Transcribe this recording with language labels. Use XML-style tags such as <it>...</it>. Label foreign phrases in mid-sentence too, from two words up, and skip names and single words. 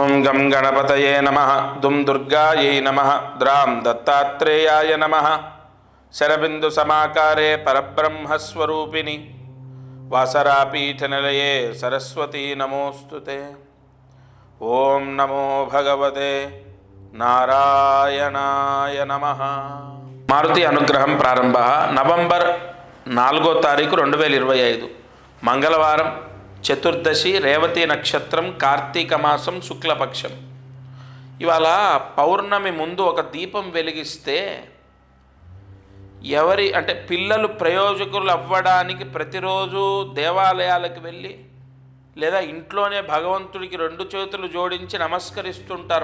<sa>गं गणपतये नमः दुं दुर्गायै नमः द्रां दत्तात्रेयाय नमः शरबिंदु समाकारे परब्रह्मस्वरूपिणि वासरापीठनिलये सरस्वती नमोस्तुते। ओं नमो भगवते नारायणाय नमः।</sa> <te>మారుతి అనుగ్రహం ప్రారంభ నవంబర్ 4వ తారీఖు 2025 మంగళవారం చతుర్దశి రేవతి నక్షత్రం కార్తీక మాసం శుక్లపక్షం। ఇవాళ పౌర్ణమి ముందు ఒక దీపం వెలిగిస్తే ఎవరి అంటే పిల్లలు ప్రయోజకులు అవ్వడానికి ప్రతిరోజు దేవాలయాలకు వెళ్ళి లేదా ఇంట్లోనే భగవంతుడికి 2 చేతులు జోడించి నమస్కరిస్తుంటారు।</te>